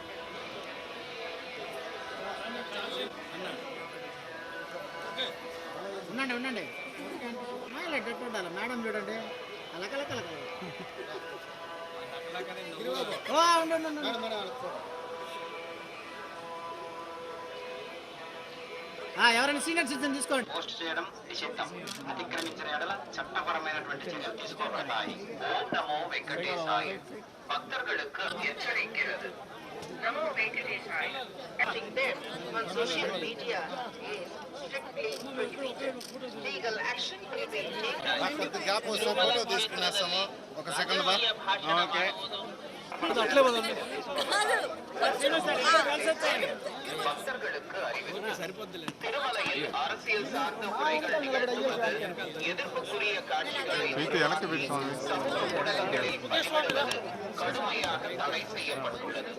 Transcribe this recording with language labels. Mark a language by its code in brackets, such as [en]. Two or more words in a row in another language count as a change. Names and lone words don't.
[te] ఉండండి ఉండండి ఉండాలి మేడం చూడండి అలకలకల ఎవరైనా సీనియర్ సిటిజన్ తీసుకోండి. పోస్ట్ చేయడం నిషిద్ధం. అతిక్రమించిన ఎడల చట్టపరమైనటువంటి చర్యలు తీసుకోబడతాయి. [sa] ఓం నమో వెంకటేశాయ. [ta] பக்தர்களுக்கு எச்சரிக்கிறது. [sa] நமோ வெங்கடேசாய. [en] On social media is strictly prohibited. Legal action will be taken. [te] గ్యాప్ వస్తే ఫోటో తీసుకునేస్తాము. ఒక సెకండ్ బా. ఓకే. అట్లే వదండి. [ta] பக்தர்களுக்கு அறிவிப்பு. திருமலையில் அரசியல் சார்ந்த உரைகள் நிகழ்த்துவது, எதிர்ப்புக்குரிய காட்சிகளை சமூக ஊடகங்களில் பதிவிடுவது கடுமையாக தடை செய்யப்பட்டுள்ளது.